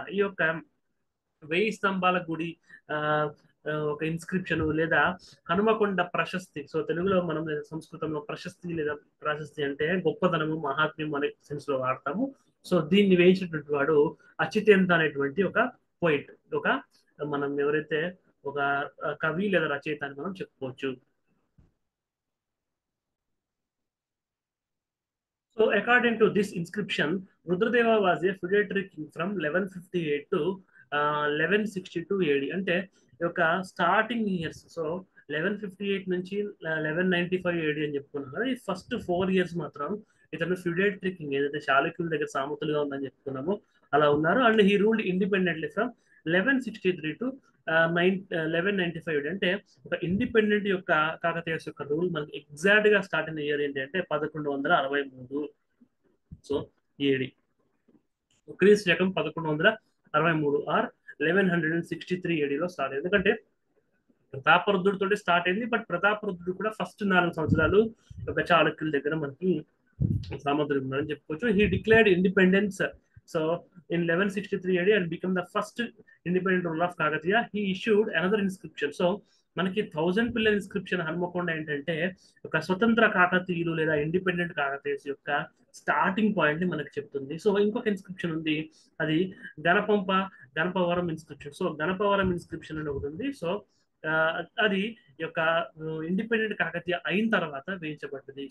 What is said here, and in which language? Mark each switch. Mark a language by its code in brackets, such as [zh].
[te] ఈ యొక్క 1000 స్తంభాల గుడి ఒక ఇన్స్క్రిప్షన్ లేదా హనుమకొండ ప్రశస్తి, సో తెలుగులో మనం లేదా సంస్కృతంలో ప్రశస్తి లేదా ప్రశస్తి అంటే గొప్పతనము మహాత్మ్యం అనే సెన్స్ లో వాడతాము. సో దీన్ని వేయించినటువంటి వాడు అచితేంద్ర అనేటువంటి ఒక పోయిట్, ఒక మనం ఎవరైతే ఒక కవి లేదా రచయిత అని మనం చెప్పుకోవచ్చు. [en] So according to this inscription, Rudradeva was a feudatory king from 1158 to 1162 AD. [te] అంటే యొక్క స్టార్టింగ్ ఇయర్స్, సో 1158 నుంచి 1195 AD అని చెప్పుకున్నాం కదా. ఈ ఫస్ట్ 4 years మాత్రం ఇతను ఫ్యూడేటరీ కింగ్, ఏదైతే చాళుక్యుల దగ్గర సామంతులుగా ఉందని చెప్పుకున్నామో అలా ఉన్నారు. [en] And he ruled independently from 1163 to 1195. [te] అంటే ఒక ఇండిపెండెంట్ యొక్క కాకతీయస్ యొక్క రూల్ మనకి ఎగ్జాక్ట్ గా స్టార్ట్ అయిన ఇయర్ ఏంటి అంటే 1163. సో ఏడి క్రీస్తు శకం 1163 ఆర్ 1163 ఏడీలో స్టార్ట్ అయింది. ఎందుకంటే ప్రతాపరుద్రుడితో స్టార్ట్ అయింది. బట్ ప్రతాపరుద్రుడు కూడా ఫస్ట్ 4 సంవత్సరాలు ఒక చాళుక్యుల దగ్గర మనకి సామంతుడు ఉన్నారని చెప్పుకోవచ్చు. [en] He declared independence so in 1163 AD and become the first independent ruler of Kakatiya. He issued another inscription. [te] So మనకి 1000 పిల్లర్ ఇన్స్క్రిప్షన్ హన్మకొండ ఏంటంటే ఒక స్వతంత్ర కాకతీయులు లేదా ఇండిపెండెంట్ కాకతీయస్ యొక్క స్టార్టింగ్ పాయింట్ ని మనకి చెప్తుంది. సో ఇంకొక ఇన్స్క్రిప్షన్ ఉంది, అది Ganapavaram inscription. So Ganapavaram inscription అని ఒకటి ఉంది. సో అది యొక్క ఇండిపెండెంట్ కాకతీయ అయిన తర్వాత వేయించబడ్డది.